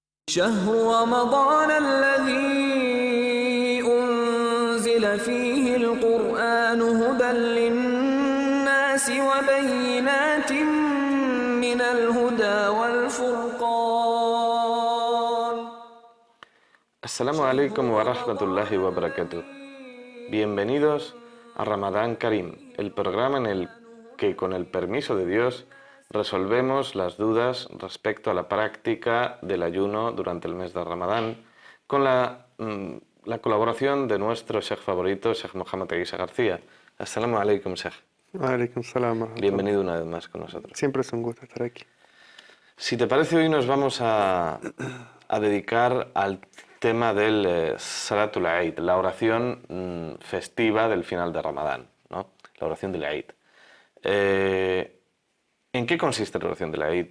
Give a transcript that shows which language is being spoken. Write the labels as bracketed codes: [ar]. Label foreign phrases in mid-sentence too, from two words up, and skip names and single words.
[ar] شهر رمضان الذي أنزل فيه القرآن هدى للناس وبينات من الهدى والفرقان. السلام عليكم و رحمة الله و بركاته. [es] Bienvenidos a Ramadán Karim, el programa en el que, con el permiso de Dios, resolvemos las dudas respecto a la práctica del ayuno durante el mes de Ramadán, con la colaboración de nuestro Sheikh favorito, Sheikh Mohamed Aguisa García. [ar] السلام عليكم، شيخ. عليكم السلام. [es] Bienvenido una vez más con nosotros. Siempre es un gusto estar aquí. Si te parece, hoy nos vamos a dedicar al tema del [ar] صلاة العيد, [es] la oración festiva del final de Ramadán, ¿no? La oración del Eid. ¿En qué consiste la oración del Eid?